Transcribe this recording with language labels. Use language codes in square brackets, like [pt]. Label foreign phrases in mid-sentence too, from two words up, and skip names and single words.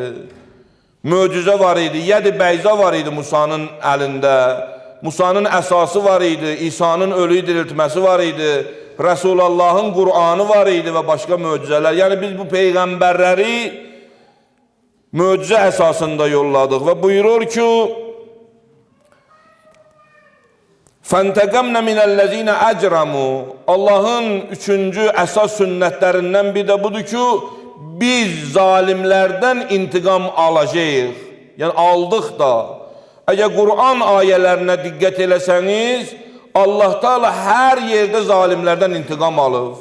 [az] Möcüzə var idi, yedi bəyza var idi Musanın əlində. Musanın əsası var idi, İsa'nın ölüyü diriltməsi var idi, Rəsulullahın Qur'anı var idi və başqa möcüzələr. Yəni biz bu Peyğəmbərləri möcüzə əsasında yolladıq və buyurur ki, [ar] فَانْتَقَمْنَ مِنَ الَّذ۪ينَ أَجْرَمُوا. [az] Allahın üçüncü əsas sünnətlərindən bir də budur ki, biz zalimlərdən intiqam alacağıq. Yəni aldıq da. Əgər Qur'an ayələrinə diqqət eləsəniz, Allah Teala hər yerdə zalimlərdən intiqam alıb.